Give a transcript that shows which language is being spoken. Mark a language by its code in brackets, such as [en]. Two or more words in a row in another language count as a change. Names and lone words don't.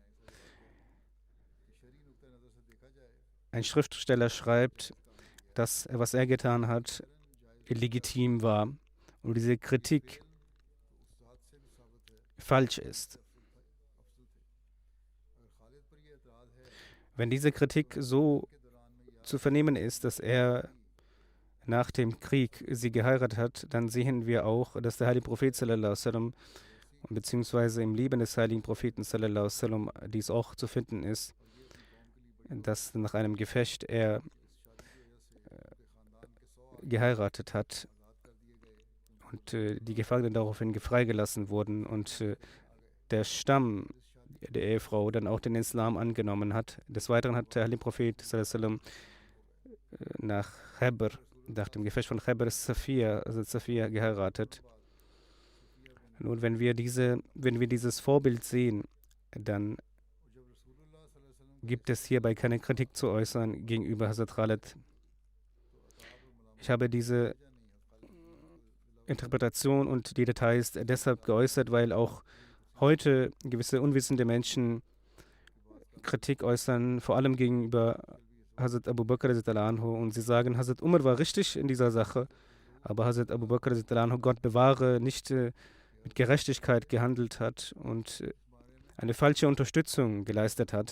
[de] Ein Schriftsteller schreibt, dass was er getan hat, illegitim war und diese Kritik falsch ist. Wenn diese Kritik so zu vernehmen ist, dass er nach dem Krieg sie geheiratet hat, dann sehen wir auch, dass der heilige Prophet [ar] صلى الله عليه وسلم [de] beziehungsweise im Leben des heiligen Propheten [ar] صلى الله عليه وسلم [de] dies auch zu finden ist, dass nach einem Gefecht er geheiratet hat und die Gefangenen daraufhin freigelassen wurden und der Stamm der Ehefrau dann auch den Islam angenommen hat. Des Weiteren hat der heilige Prophet [ar] صلى الله عليه وسلم [de] nach dem Gefecht von Khaybar Safia geheiratet. Nun, wenn wir dieses Vorbild sehen, dann gibt es hierbei keine Kritik zu äußern gegenüber Hazrat Khalid. Ich habe diese Interpretation und die Details deshalb geäußert, weil auch heute gewisse unwissende Menschen Kritik äußern, vor allem gegenüber Hazrat Abu Bakr und sie sagen, Hazrat Umar war richtig in dieser Sache, aber Hazrat Abu Bakr, Gott bewahre, nicht mit Gerechtigkeit gehandelt hat und eine falsche Unterstützung geleistet hat.